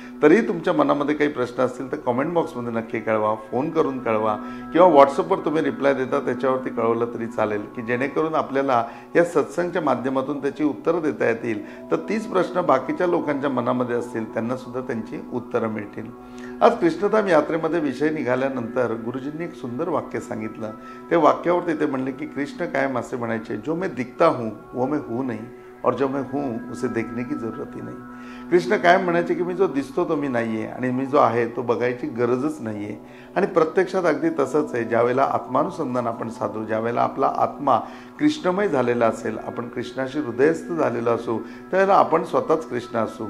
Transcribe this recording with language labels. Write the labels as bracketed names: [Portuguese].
[Marathi] तरीही तुमच्या मनामध्ये काही प्रश्न असतील तर कॉमेंट बॉक्समध्ये नक्की कळवा, फोन करून कळवा किंवा व्हॉट्सअपवर तुम्ही रिप्लाय देता त्याच्यावरती कळवलं तरी चालेल की जेणेकरून आपल्याला या सत्संगच्या माध्यमातून त्याची उत्तरं देता येतील. तर 30 प्रश्न बाकीच्या लोकांच्या मनामध्ये असतील त्यांना सुद्धा त्यांची उत्तरं मिळतील. आज कृष्णधाम यात्रेमध्ये विषय निघाल्यानंतर गुरुजींनी एक सुंदर वाक्य सांगितलं. ते वाक्यावर ते म्हणले की कृष्ण कायम असे म्हणायचे, [Hindi] जो मैं दिखता हूँ वो मैं हूँ नहीं और जो मैं हूँ उसे देखने की जरूरत ही नहीं. [Marathi] कृष्ण कायम म्हणायचे की मी जो दिसतो तो मी नाही आहे आणि मी जो आहे तो बघायची गरजच नाही आहे. आणि प्रत्यक्षात अगदी तसंच आहे. ज्यावेळेला आत्मानुसंधान आपण साधू, ज्यावेळेला आपला आत्मा कृष्णमय झालेला असेल, आपण कृष्णाशी हृदयस्थ झालेलो असू, त्यावेळेला आपण स्वतःच कृष्ण असू.